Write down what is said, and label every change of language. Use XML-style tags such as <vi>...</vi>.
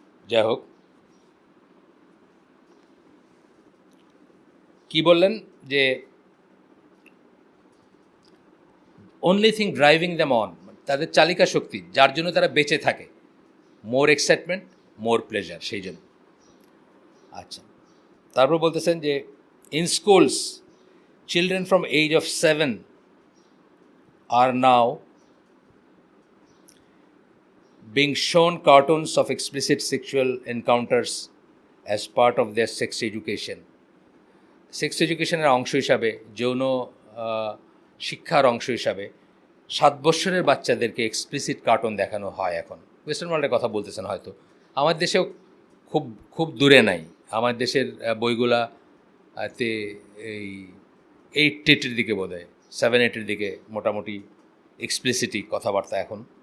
<bn>যাই হোক, কি বললেন যে</bn> <en>only thing driving them on,</en> <bn>তাদের চালিকা শক্তি যার জন্য তারা বেঁচে থাকে,</bn> <en>more excitement, more pleasure,</en> <bn>সেই জন্য। আচ্ছা, তারপর বলতেছেন যে</bn> <en>In schools children from age of 7 are now being shown cartoons of explicit sexual encounters as part of their sex education.</en> <bn>Sex এডুকেশনের অংশ হিসাবে, যৌন শিক্ষার অংশ হিসাবে 7 বছরের বাচ্চাদেরকে এক্সপ্লিসিট কার্টুন দেখানো হয় এখন। ওয়েস্টার্ন ওয়ার্ল্ডের কথা বলতেছেন হয়তো, আমার দেশেও খুব খুব দূরে নাই। আমার দেশের বইগুলাতে এই 8-8-এর দিকে বোধ হয়, 7-8-এর দিকে মোটামুটি এক্সপ্লিসিটি কথাবার্তা এখন।</bn>